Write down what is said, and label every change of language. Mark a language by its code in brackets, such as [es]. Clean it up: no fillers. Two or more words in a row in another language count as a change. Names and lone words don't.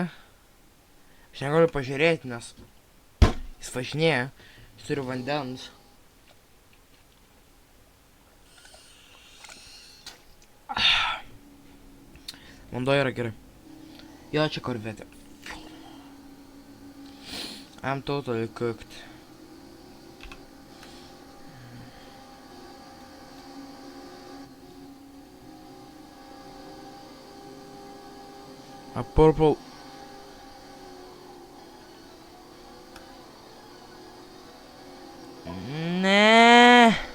[lt] Aš negaliu pažiūrėti, nes jis važinėja. Jis turi vandens. Vanduo yra gerai. Jo, čia korvetė. [en] I'm totally cooked. A purple... [lt] Ne.